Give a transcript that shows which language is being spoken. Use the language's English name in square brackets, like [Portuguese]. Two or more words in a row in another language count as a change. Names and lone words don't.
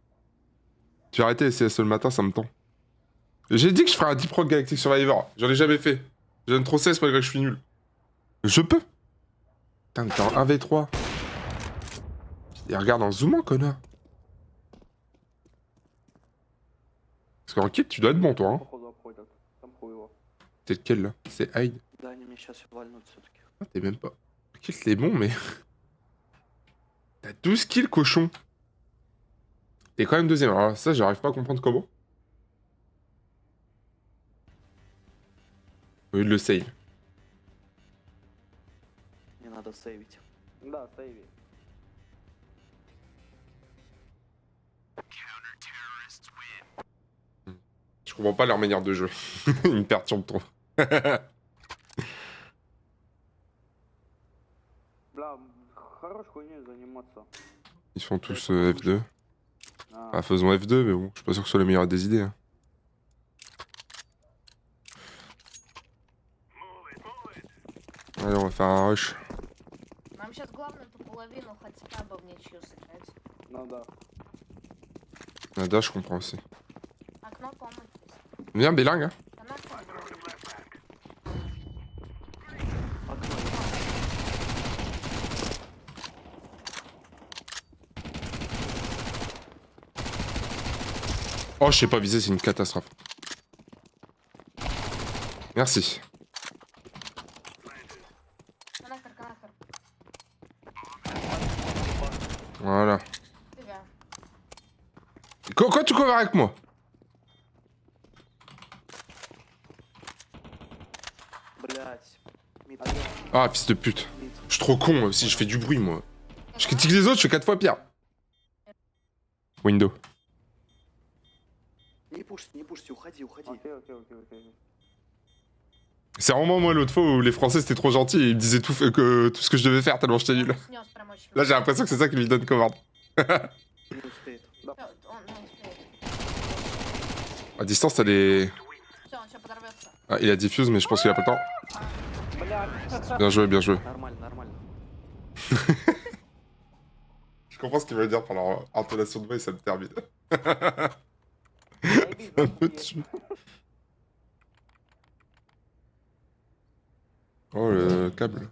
[French] Je vais arrêter les CS le matin, ça me tend. J'ai dit que je ferais un Deep Rock Galactic Survivor. J'en ai jamais fait. Je donne trop CS malgré que je suis nul. Je peux. Putain, t'es en 1v3. Et regarde en zoomant, connard. Parce qu'en kit, tu dois être bon, toi. Hein. [Russian] Походу обходят. Там хуй его. [French] T'es lequel, là? C'est Hyde. [Russian] Да, они меня сейчас вальнут все-таки. [French] Ah, t'es même pas... Kill, t'es bon, mais... T'as 12 kills, cochon. T'es quand même deuxième. Alors ça, j'arrive pas à comprendre comment. Au lieu de le save. [Russian] Не надо сейвить. Да, сейви. [French] Je comprends pas leur manière de jeu. Ils me perturbent trop. [Russian] Бля, хорош хуйней заниматься. [French] Ils font tous F2. [Russian] А, [French] Ah, faisons F2, mais bon, je suis pas sûr que ce soit la meilleure des idées. Hein. Allez, on va faire un rush. [Russian] Нам сейчас главное ту половину хотя бы в ничью сыграть. ну да. [French] Nada, je comprends aussi. [Russian] Окно комнаты. [French] Viens, Bélingue. Hein. [Russian] Канал Окно. [French] Oh, je sais pas viser, c'est une catastrophe. Merci. Канахер, канахер. Voilà. [Russian] Тебя. [French] Quoi tu couvres avec moi? [Russian] Блять. Мид. [French] Ah, fils de pute. [Russian] Мид. [French] Je suis trop con aussi, je fais du bruit, moi. Je critique les autres, je fais 4 fois pire. [Russian] Window. Не пушьте, уходи, уходи. Окей, окей, окей, окей. [French] C'est vraiment moi l'autre fois où les Français c'était trop gentils et ils me disaient tout ce que je devais faire tellement j'étais nul. [Russian] Снес прям очень [French] Là j'ai l'impression que c'est ça qui lui donne commande. [Russian] Не успеет. много. Он не успеет. [French] À distance t'as des... [Russian] Все, он сейчас подорвется. [French] Ah, il a diffuse mais je pense qu'il a pas le temps. [Russian] Бля, [French] Bien joué, bien joué. [Russian] Нормально, нормально. [French] Je comprends ce qu'il veut dire par leur intonation de voix et ça me termine. [Russian] заебись, [French] Un [Russian] захуй [French] peu [Russian] есть. [French] dessus. Oh le câble.